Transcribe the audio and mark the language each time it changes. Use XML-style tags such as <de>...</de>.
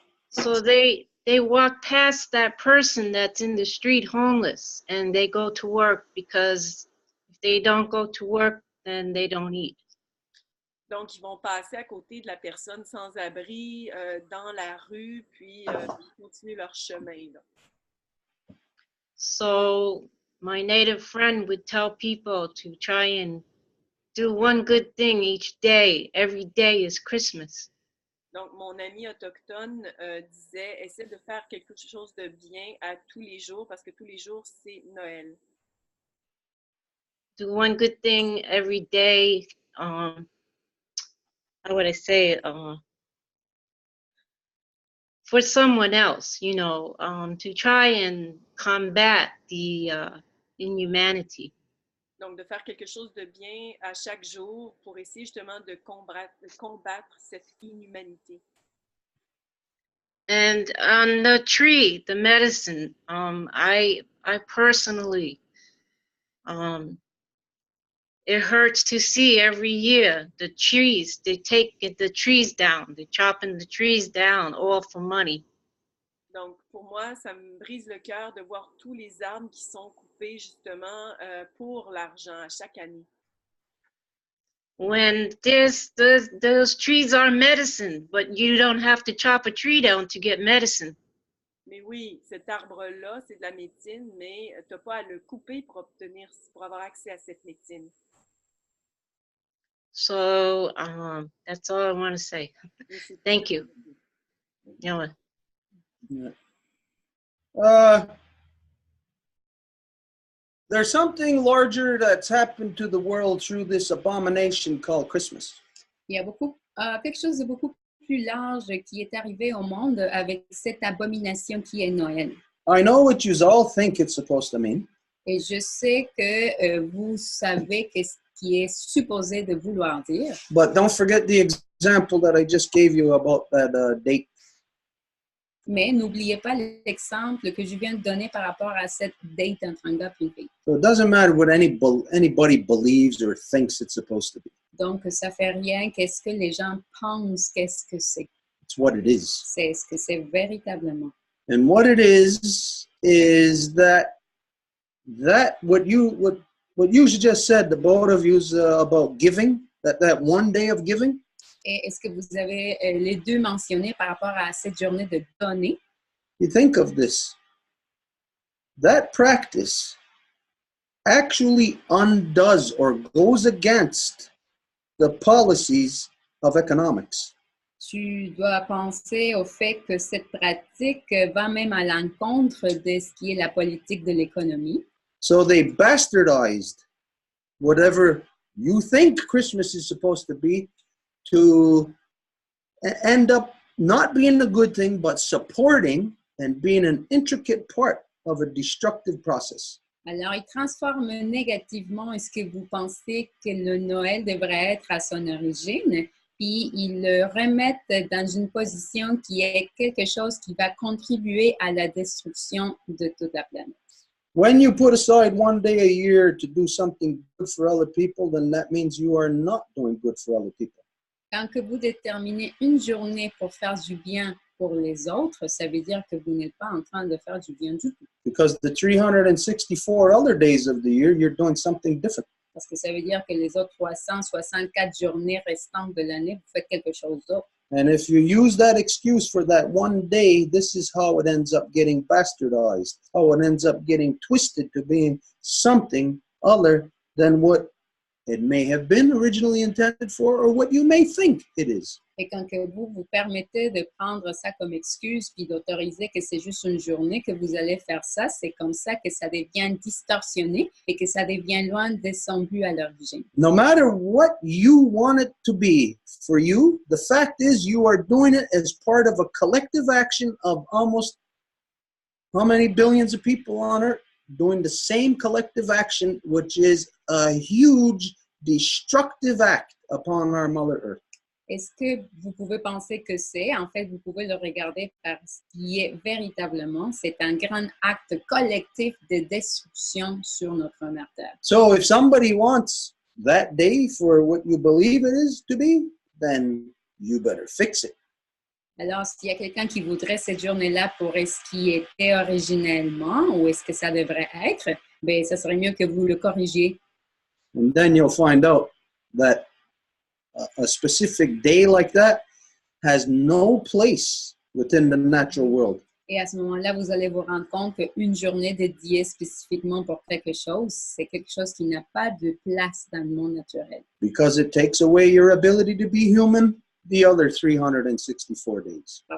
<en>So they walk past that person that's in the street homeless, and they go to work, because if they don't go to work, then they don't eat.</en> <fr>Donc, ils vont passer à côté de la personne sans abri dans la rue, puis continuer leur chemin. Là.</fr> <en>So my native friend would tell people to try and do one good thing each day. Every day is Christmas.</en> <fr>Donc, mon ami autochtone disait, essaie de faire quelque chose de bien à tous les jours, parce que tous les jours, c'est Noël.</fr> <en>Do one good thing every day. How would I say it? For someone else, you know, to try and combat the inhumanity.</en> <fr>Donc, de faire quelque chose de bien à chaque jour pour essayer justement de combattre cette inhumanité.</fr> <en>And on the tree, the medicine, I personally, it hurts to see every year the trees, they take the trees down, they're chopping the trees down, all for money.</en> <fr>Donc, pour moi, ça me brise le cœur de voir tous les arbres qui sont coupés justement pour l'argent à chaque année.</fr> <en>When those trees are medicine, but you don't have to chop a tree down to get medicine.</en> <fr>Mais oui, cet arbre-là, c'est de la médecine, mais tu n'as pas à le couper pour avoir accès à cette médecine.</fr> <en>So that's all I want to say. Thank you. Yeah. There's something larger that's happened to the world through this abomination called Christmas.</en> <fr>Il y a quelque chose de beaucoup plus large qui est arrivé au monde avec cette abomination qui est Noël.</fr> <en>I know what you all think it's supposed to mean.</en> <fr>Et je sais que vous savez ce qui est supposé de vouloir dire.</fr> <en>But don't forget the example that I just gave you about that date.</en> <fr>Mais n'oubliez pas l'exemple que je viens de donner par rapport à cette date entre un gars et une fille.</fr> <en>So it doesn't matter what anybody believes or thinks it's supposed to be.</en> <fr>Donc, ça fait rien. Qu'est-ce que les gens pensent? Qu'est-ce que c'est?</fr> <en>It's what it is.</en> <fr>C'est ce que c'est véritablement.</fr> <en>And what it is that what you just said, the both of you, about giving, that one day of giving.</en> <fr>Et est-ce que vous avez les deux mentionné par rapport à cette journée de donner?</fr> <en>You think of this. That practice actually undoes or goes against the policies of economics.</en> <fr>Tu dois penser au fait que cette pratique va même à l'encontre de ce qui est la politique de l'économie.</fr> <en>So they bastardized whatever you think Christmas is supposed to be to end up not being a good thing, but supporting and being an intricate part of a destructive process.</en> <fr>Alors, ils transforment négativement ce que vous pensez que le Noël devrait être à son origine, puis ils le remettent dans une position qui est quelque chose qui va contribuer à la destruction de toute la planète.</fr> <en>When you put aside one day a year to do something good for other people, then that means you are not doing good for other people.</en> <fr>Quand que vous déterminez une journée pour faire du bien pour les autres, ça veut dire que vous n'êtes pas en train de faire du bien du tout.</fr> <en>Because the 364 other days of the year, you're doing something different.</en> <fr>Parce que ça veut dire que les autres 364 journées restantes de l'année, vous faites quelque chose d'autre.</fr> <en>And if you use that excuse for that one day, this is how it ends up getting bastardized, how it ends up getting twisted to being something other than what it may have been originally intended for or what you may think it is.</en> <fr>Et quand que vous vous permettez de prendre ça comme excuse puis d'autoriser que c'est juste une journée que vous allez faire ça, c'est comme ça que ça devient distorsionné et que ça devient loin de son but à l'origine.</fr> <en>No matter what you want it to be for you, the fact is you are doing it as part of a collective action of almost how many billions of people on earth doing the same collective action, which is a huge destructive act upon our Mother Earth.</en> <fr>Est-ce que vous pouvez penser que c'est, en fait, vous pouvez le regarder par ce qui est véritablement, c'est un grand acte collectif de destruction sur notre mère Terre.</fr> <en>So if somebody wants that day for what you believe it is to be, then you better fix it.</en> <fr>Alors, s'il y a quelqu'un qui voudrait cette journée-là pour ce qui était originellement, ou est-ce que ça devrait être, bien, ça serait mieux que vous le corrigiez.</fr> <en>And then you'll find out that a specific day like that has no place within the natural world.</en> <fr>Et à ce moment-là, vous allez vous rendre compte qu'une journée dédiée spécifiquement pour quelque chose, c'est quelque chose qui n'a pas de place dans le monde naturel.</fr> <en>Because it takes away your ability to be human the other 364 days.</en>